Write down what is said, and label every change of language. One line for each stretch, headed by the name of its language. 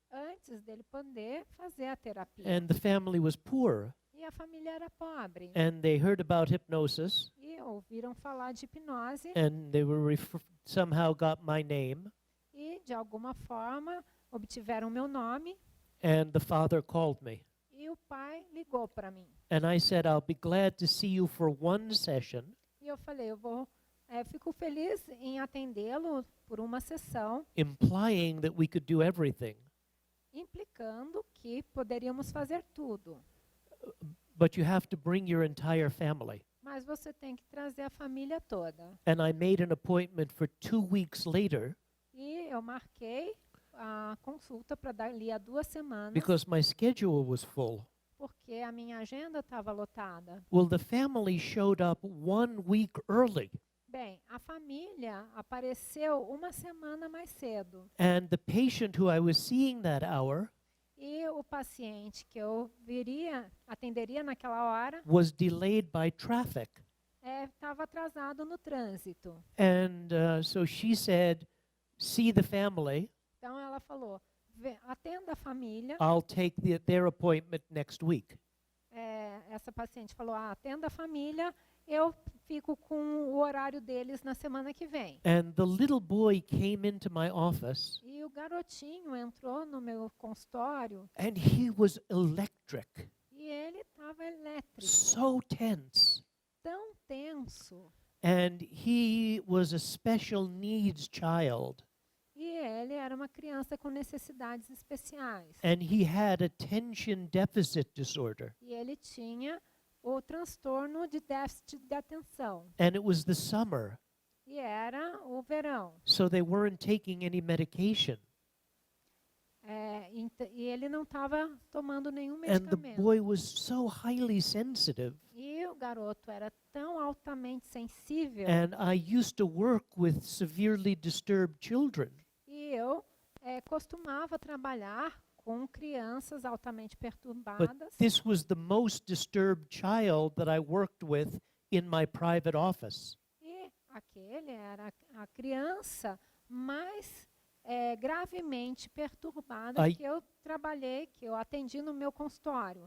Portuguese: antes dele poder fazer a terapia.
English: And the family was poor.
Portuguese: E a família era pobre.
English: And they heard about hypnosis.
Portuguese: E ouviram falar de hipnose
English: And they were somehow got my name.
Portuguese: e, de alguma forma, obtiveram meu nome.
English: And the father called me.
Portuguese: E o pai ligou para mim.
English: And I said, I'll be glad to see you for one session.
Portuguese: E eu falei, fico feliz em atendê-lo por uma sessão,
English: Implying that we could do everything.
Portuguese: implicando que poderíamos fazer tudo.
English: But you have to bring your entire family.
Portuguese: Mas você tem que trazer a família toda.
English: And I made an appointment for 2 weeks later
Portuguese: E eu marquei a consulta para dali a 2 semanas,
English: because my schedule was full.
Portuguese: porque a minha agenda estava lotada.
English: Well, the family showed up 1 week early.
Portuguese: Bem, a família apareceu uma semana mais cedo.
English: And the patient who I was seeing that hour
Portuguese: E o paciente que eu atenderia naquela hora,
English: was delayed by traffic.
Portuguese: estava atrasado no trânsito.
English: And so she said, see the family.
Portuguese: Então ela falou, atenda a família.
English: I'll take their appointment next week.
Portuguese: Essa paciente falou, atenda a família, eu fico com o horário deles na semana que vem.
English: And the little boy came into my office,
Portuguese: E o garotinho entrou no meu consultório
English: and he was electric,
Portuguese: e ele estava elétrico,
English: so tense.
Portuguese: tão tenso.
English: And he was a special needs child,
Portuguese: E ele era uma criança com necessidades especiais.
English: and he had attention deficit disorder.
Portuguese: E ele tinha o transtorno de déficit de atenção.
English: And it was the summer,
Portuguese: E era o verão.
English: so they weren't taking any medication.
Portuguese: E ele não estava tomando nenhum
English: And the
Portuguese: medicamento.
English: boy was so highly sensitive.
Portuguese: E o garoto era tão altamente sensível.
English: And I used to work with severely disturbed children.
Portuguese: E eu costumava trabalhar com crianças altamente
English: But
Portuguese: perturbadas.
English: this was the most disturbed child that I worked with in my private office.
Portuguese: E aquele era a criança mais gravemente perturbada
English: I-
Portuguese: que eu trabalhei, que eu atendi no meu consultório.